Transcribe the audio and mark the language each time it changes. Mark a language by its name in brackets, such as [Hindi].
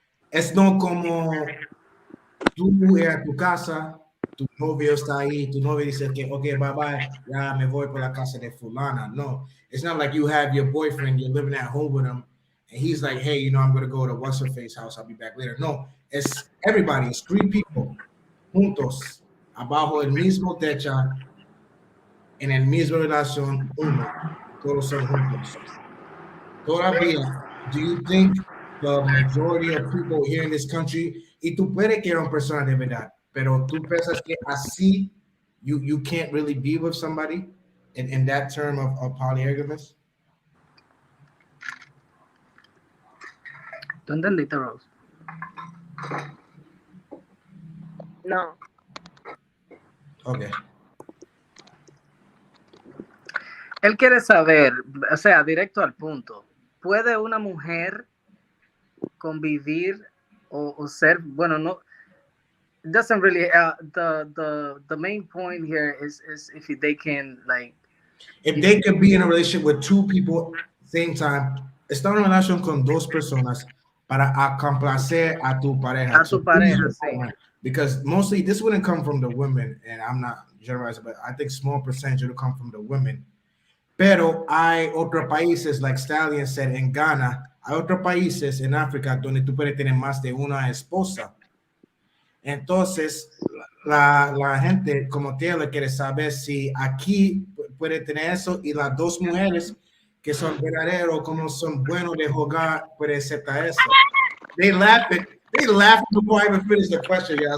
[Spanish] Es no como tú ir a tu casa, tu novio está ahí, tu novio dice que, okay, bye, ya me voy por la casa de fulana. [English] No, it's not like you have your boyfriend, you're living at home with him, and he's like, hey, you know, I'm going to go to what's-her-face house, I'll be back later. No, it's everybody, it's three people, [Spanish] juntos, abajo el mismo techo, en el mismo relación, uno, todos son juntos. Todavía, [English] do you think the majority of people here in this country, [Spanish] y tú puedes que eres una persona de verdad, pero tú piensas que así [English] you can't really be with somebody in that term of polygamous? [Spanish] ¿Tú entendiste, Rose? No. Okay. Él quiere saber, o sea, directo al punto. ¿Puede una mujer convivir o ser, bueno, no, [English] it doesn't really, the main point here is if they can, like, if they could be in a relationship with two people same time, [Spanish] está en una relación con dos personas para complacer a tu pareja. A tu pareja, sí. [English] Because mostly this wouldn't come from the women, and I'm not generalizing, but I think small percentage will come from the women. [Spanish] Pero hay otros países, [English] like Stallion said, [Spanish] en Ghana, hay otros países en África donde tú puedes tener más de una esposa. Entonces, la gente como Taylor quiere saber si aquí puede tener eso y las dos mujeres que son verdaderos, como son buenos de jugar, puede aceptar eso. [English] They laugh before I even finish the question, yeah.